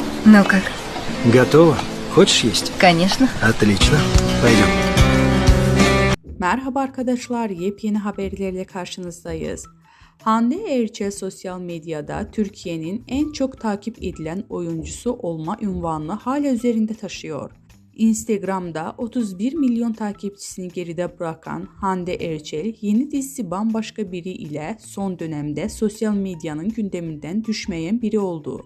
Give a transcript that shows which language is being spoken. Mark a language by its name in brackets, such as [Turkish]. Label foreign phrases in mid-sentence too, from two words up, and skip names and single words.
[Russian] Ну как? Готово? Хочешь есть? Конечно. Отлично. Пойдем. [Turkish] Merhaba arkadaşlar, yepyeni haberlerle karşınızdayız. Hande Erçel sosyal medyada Türkiye'nin en çok takip edilen oyuncusu olma unvanını hala üzerinde taşıyor. Instagram'da 31 milyon takipçisini geride bırakan Hande Erçel, yeni dizisi Bambaşka Biri ile son dönemde sosyal medyanın gündeminden düşmeyen biri oldu.